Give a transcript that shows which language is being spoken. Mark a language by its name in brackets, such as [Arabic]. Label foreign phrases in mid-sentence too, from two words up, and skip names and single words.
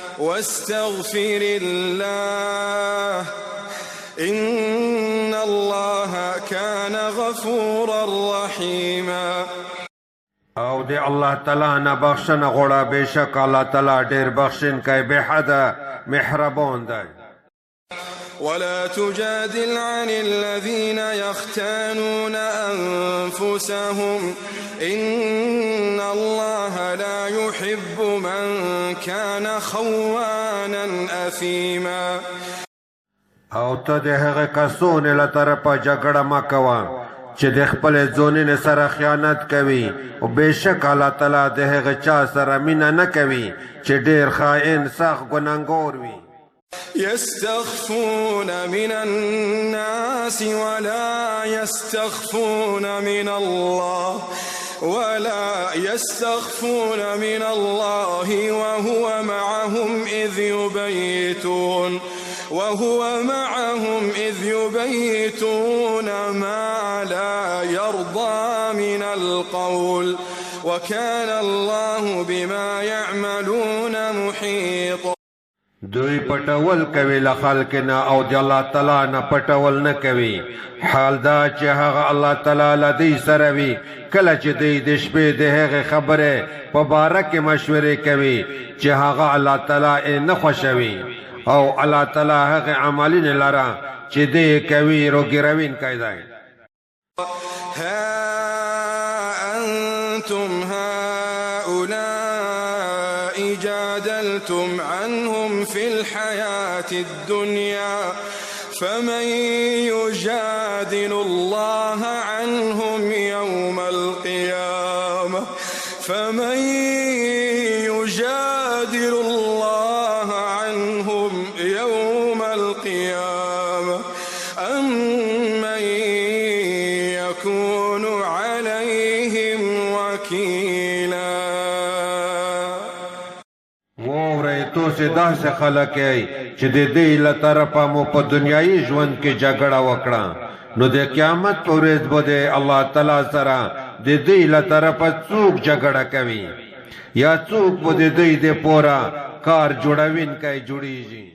[Arabic] واستغفر الله إن الله كان غفورا رحيما. [Pashto] او دی الله تعالی نه بخشنه غوړه بشک الله تعالی ډیر بخشن کوي به حد مهربان دی. [Arabic] ولا تجادل عن الذين يختانون أنفسهم إن الله لا يحب من كان خوانا أثيما. [Pashto] او ته د هغه کسونو له طرفه جګړه مه کوه چې د خپل ځونین سره خیانت کوي او بشک الله تعالی د هغه چا سره مینه نه کوي چې ډیر خائن سخت ګناهګار وي. [Arabic] يستخفون من الناس ولا يستخفون من الله وهو معهم إذ يبيتون ما لا يرضى من القول وكان الله بما يعملون محيطا. [Pashto] دوی پټول کوي له خلق نه او د الله تعالی نه پټول نه کوي. حال دا چې هغه الله تعالی له دوی سره وي کله چې دوی د شپې د هغې خبرې په باره کې مشورې کوي چې هغه الله تعالی نه خوښوي او الله تعالی هغه عملونه لره چې دوی کوي روګروونکی دی. [Arabic] ها أنتم هؤلاء جادلتم عنهم في الحياة الدنيا فمن يجادل الله عنهم يوم القيامة أم من يكون عليهم وكيلا. [Pashto] وورئ تاسې داسې خلک یئ چې د دې له طرفه مو په دنیایي ژوند کې جګړه وکړه نو د قیامت په ورځ به د الله تعالی سره د دې له طرفه څوک جګړه کوي یا څوک به د دې دپاره کار جوړوونکی جوړیږي.